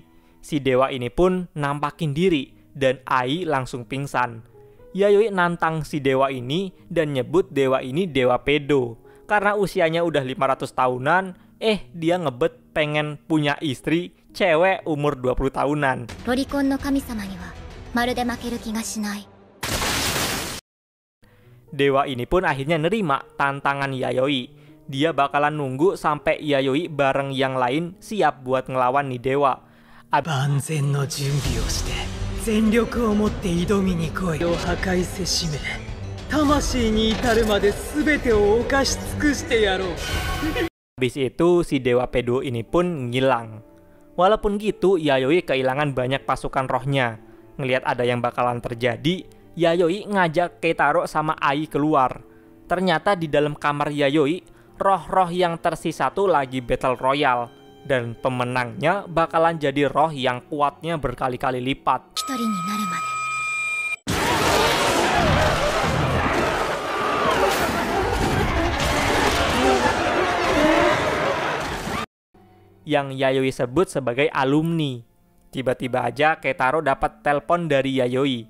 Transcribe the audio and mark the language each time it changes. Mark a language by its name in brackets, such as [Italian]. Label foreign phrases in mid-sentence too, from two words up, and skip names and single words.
[Indonesian] Si dewa ini pun nampakin diri dan Ai langsung pingsan. Yayoi nantang si dewa ini dan nyebut dewa ini dewa pedo. Karena usianya udah 500 tahunan, dia ngebet pengen punya istri cewek umur 20 tahunan. [Japanese] ロリコンの神様にはまるで負ける気がしない。 [Indonesian] Dewa ini pun akhirnya nerima tantangan Yayoi. Dia bakalan nunggu sampai Yayoi bareng yang lain siap buat ngelawan nih dewa. [Japanese] 万全の準備をして全力を持って挑みに来い。を破壊せしめ魂に至るまで全てを犯し尽くしてやろう。 [Indonesian] Habis itu si dewa pedo ini pun ngilang. Walaupun gitu, Yayoi kehilangan banyak pasukan rohnya. Ngelihat ada yang bakalan terjadi, Yayoi ngajak Keitaro sama Ai keluar. Ternyata di dalam kamar Yayoi, roh-roh yang tersisa tuh lagi [English] battle royale. [Indonesian] Dan pemenangnya bakalan jadi roh yang kuatnya berkali-kali lipat. [Japanese] 一人になるまで [Indonesian] Yang Yayoi sebut sebagai alumni. Tiba-tiba aja Keitaro dapat telepon dari Yayoi.